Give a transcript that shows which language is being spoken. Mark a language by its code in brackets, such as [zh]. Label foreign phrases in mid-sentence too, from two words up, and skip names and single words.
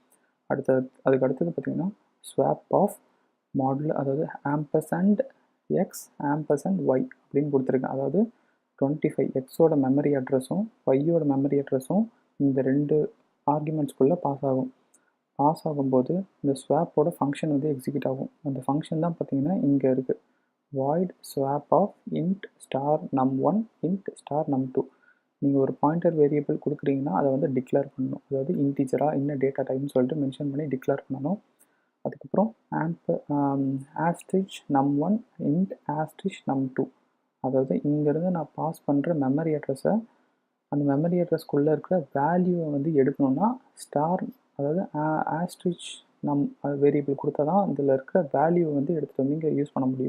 [ta] அதுக்கு அடுத்தது பார்த்திங்கன்னா [en] swap of module, [ta] அதாவது [en] ampersand x ampersand y [ta] அப்படின்னு கொடுத்துருக்கேன். அதாவது 25 எக்ஸோட [en] memory address [ta] ஒய்யோட [en] memory address [ta] இந்த ரெண்டு ஆர்குமெண்ட்ஸ்குள்ளே பாஸ் ஆகும். பாஸ் ஆகும்போது இந்த ஸ்வாப்போட [en] function execute [ta] ஆகும். அந்த ஃபங்க்ஷன் தான் பார்த்தீங்கன்னா இங்கே இருக்குது, [en] void swap of int star num1 int star num2. [ta] நீங்கள் ஒரு [en] pointer variable [ta] கொடுக்குறீங்கன்னா அதை டிக்ளேர் பண்ணணும். அதாவது இன்டீஜராக என்ன [en] data type [ta] சொல்லிட்டு மென்ஷன் பண்ணி டிக்ளேர் பண்ணணும். [en] அதுக்கப்புறம் ostrich num1 int ostrich num2. [ta] அதாவது இங்கேருந்து நான் பாஸ் பண்ணுற [en] memory address, [ta] அந்த [en] memory address [ta] இருக்கிற வேல்யூவை எடுக்கணும்னா ஸ்டார், அதாவது [en] ostrich variable [ta] கொடுத்தா தான் இதில் இருக்கிற வேல்யூவை எடுத்துகிட்டு இங்கே யூஸ் பண்ண முடியும்.